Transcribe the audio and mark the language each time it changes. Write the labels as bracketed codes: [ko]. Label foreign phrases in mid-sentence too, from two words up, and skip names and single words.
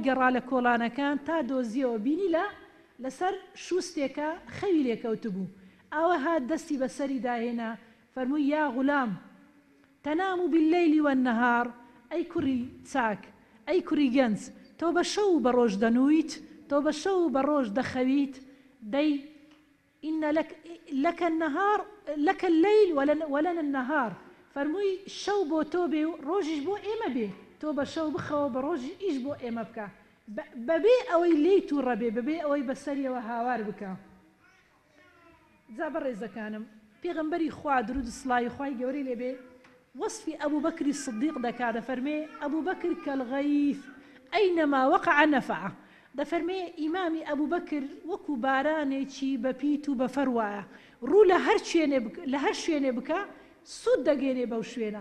[ckb] گەڕا لە کۆڵانەکان تا دۆزیەوە بینی لەسەر شوستێکە خەوی لێکەوت بوو ئەوە هات دەستی بەسەری داهێنا فەرمووی [ar] یا غولام تەنام باللەیل والنەهار [ckb] ئەی کوڕی چاک ئەی کوڕی گەنج تۆ بە شەو بە ڕۆژ دەنوویت تۆ بە شەو بە ڕۆژ دەخەویت دەی [ar] إن لك النهار لك الليل ولنا النهار [ckb] فرمووی شەو بۆ تۆ بێ و ڕۆژیش بۆ ئێمە بێ تۆ بە شەو بخەوە بە ڕۆژی ئیش بۆ ئێمە بکە بەبێ ئەوەی لێی تووڕە بێ بەبێ ئەوەی بەسەریەوە هاوار بکە. جا بەڕێزەکانم پێغەمبەری خوا درود و سڵاوی خوای گەورەی لێبێ وەصفی ئەبوو بەکری سدیق دەکا دەفەرمێ ئەبوو بەکر [ar] کەلغەیث ئەینەما وەقع نەفعە [ckb] دەفەرمێ ئیمامی ئەبوو بەکر وەکو بارانێکی بەپیت و بەفەر وایە ڕوو لە هەر شوێنێ بکە سوود دەگەێنێ بەو شوێنە.